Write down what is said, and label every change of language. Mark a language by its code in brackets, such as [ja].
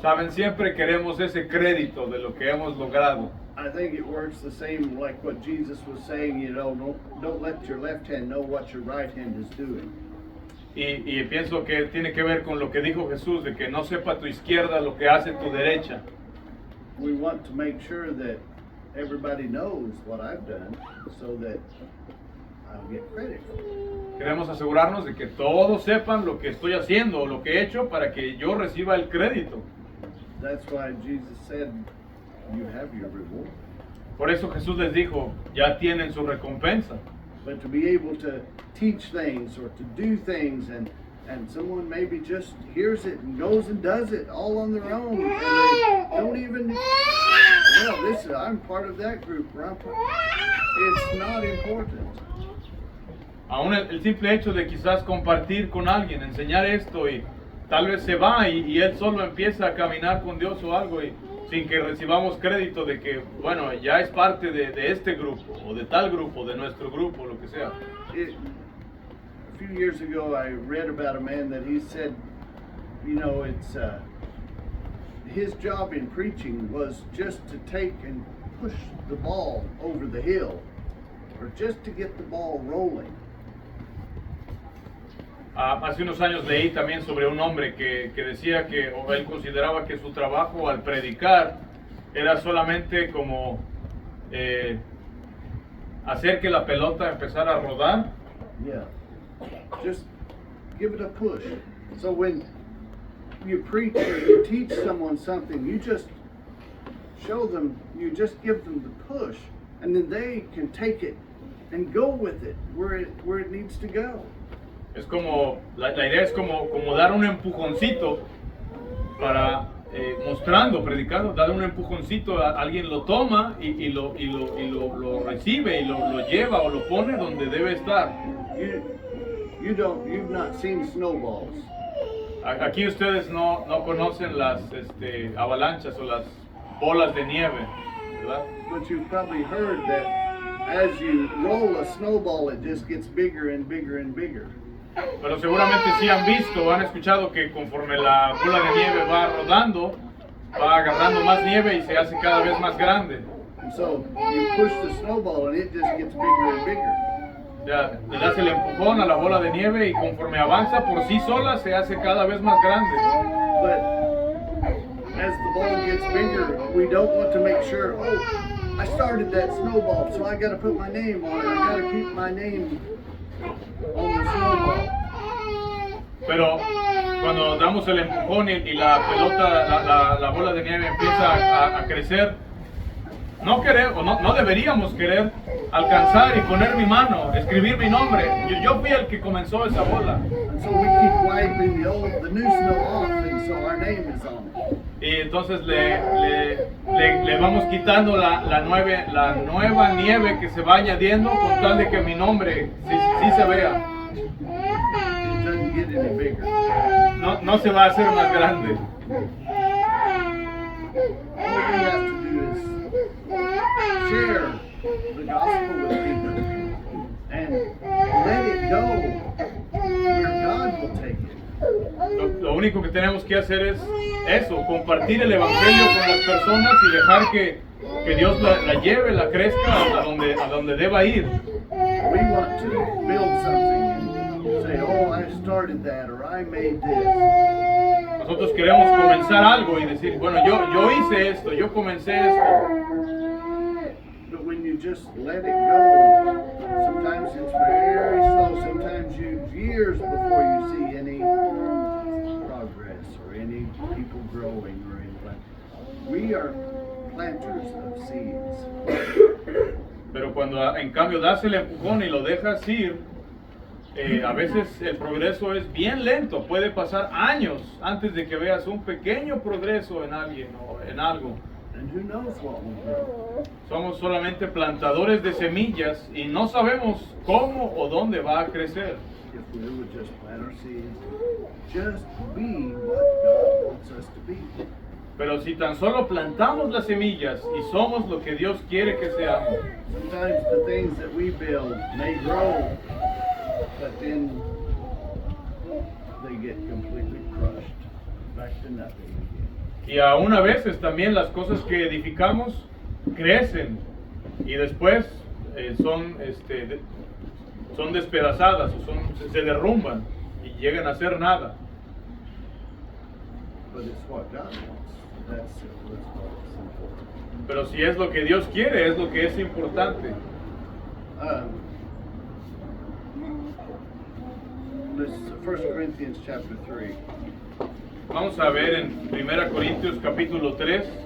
[es] Saben, siempre queremos ese crédito de lo que hemos logrado. [en] I think it works the same like what Jesus was saying, you know, don't let your left hand know what your right hand is doing. [es] Y pienso que tiene que ver con lo que dijo Jesús, de que no sepa tu izquierda lo que hace tu derecha. [en] We want to make sure that everybody knows what I've done so that I'll get credit for it. [es] Queremos asegurarnos de que todos sepan lo que estoy haciendo o lo que he hecho para que yo reciba el crédito. [en] That's why Jesus said, you have your reward. [es] Por eso Jesús les dijo, ya tienen su recompensa. [en] But to be able to teach things or to do things and someone maybe just hears it and goes and does it all on their own and they don't even, well, I'm part of that group. It's not important. [es] Aún el simple hecho de quizás compartir con alguien, enseñar esto y tal vez se va y él solo empieza a caminar con Dios o algo y sin que recibamos crédito de que, bueno, ya es parte de este grupo o de tal grupo, de nuestro grupo, lo que sea. [en] A few years ago I read about a man that he said, you know, it's his job in preaching was just to take and push the ball over the hill or just to get the ball rolling. [es] Hace unos años leí también sobre un hombre que decía que o él consideraba que su trabajo al predicar era solamente como hacer que la pelota empezara a rodar. [en] Yeah, just give it a push. So when you preach or you teach someone something, you just show them, you just give them the push, and then they can take it and go with it where it needs to go. [es] Es como, la idea es como dar un empujoncito para, mostrando, predicando, dar un empujoncito, alguien lo toma y lo recibe y lo lleva o lo pone donde debe estar. [en] You've not seen snowballs. [es] Aquí ustedes no conocen las avalanchas o las bolas de nieve, ¿verdad? [en] But you've probably heard that as you roll a snowball, it just gets bigger and bigger and bigger. [es] Pero seguramente sí han visto o han escuchado que conforme la bola de nieve va rodando, va agarrando más nieve y se hace cada vez más grande. [en] And so you push the snowball and it just gets bigger and bigger. [es] Ya, le das el empujón a la bola de nieve y conforme avanza por sí sola se hace cada vez más grande. [en] But as the ball gets bigger, we don't want to make sure, oh, I started that snowball, so I got to put my name on it. I got to keep my name on the snowball. [es] Pero cuando damos el empujón y la pelota, la bola de nieve empieza a crecer, no deberíamos querer alcanzar y poner mi mano, escribir mi nombre. Yo fui el que comenzó esa bola. [en] And so we keep wiping the new snow off, and so our name is on it. [es] Y entonces le vamos quitando la nueva nieve que se va añadiendo con tal de que mi nombre sí se vea. [en] It doesn't get any bigger. [es] No se va a hacer más grande. [en] All we have to do is share the gospel with people and let it go where God will take it. [es] Lo único que tenemos que hacer es eso, compartir el evangelio con las personas y dejar que Dios la lleve, la crezca a donde deba ir. [en] We want to build something and say, oh, I started that or I made this. [es] Nosotros queremos comenzar algo y decir, bueno, yo hice esto, yo comencé esto. [en] But when you just let it go, sometimes it's very slow. know, sometimes years before you see any progress or any people growing or anything. We are planters of seeds. [es] Pero cuando en cambio das el empujón y lo dejas ir, a veces el progreso es bien lento, puede pasar años antes de que veas un pequeño progreso en alguien o en algo. [en] And who knows what will grow? [es] Somos solamente plantadores de semillas y no sabemos cómo o dónde va a crecer. [en] If we would just plant our seeds, just be what God wants us to be. [es] Pero si tan solo plantamos las semillas y somos lo que Dios quiere que seamos, [en] Sometimes the things that we build may grow, but then they get completely crushed, back to nothing again. [es] y aún a veces también las cosas que edificamos crecen y después son despedazadas o se derrumban y llegan a ser nada. [en] But it's what God wants. That's what's important. [es] Pero si es lo que Dios quiere, es lo que es importante. [en] This is 1 Corinthians chapter 3. [es] Vamos a ver en 1 Corintios capítulo 3.